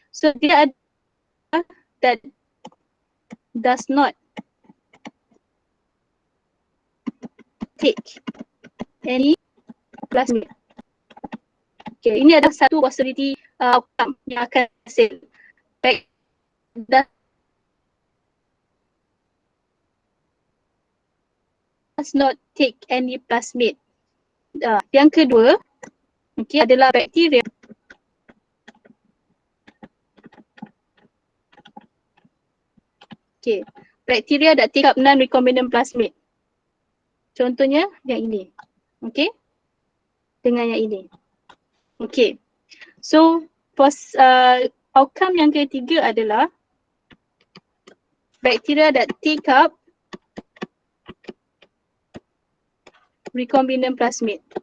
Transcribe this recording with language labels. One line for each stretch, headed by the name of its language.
English: So
Malay: dia ada
English: that does not take any plasmid.
Malay: Okay, ini adalah satu possibility outcome yang akan hasil.
English: Does not take any plasmid.
Malay: Yang kedua, okay, adalah bakteria.
English: Okay, bakteria that take up non-recombinant plasmid.
Malay: Contohnya yang ini. Okay, dengan yang ini. Okay, so outcome yang ketiga adalah bakteria
English: that take up recombinant plasmid.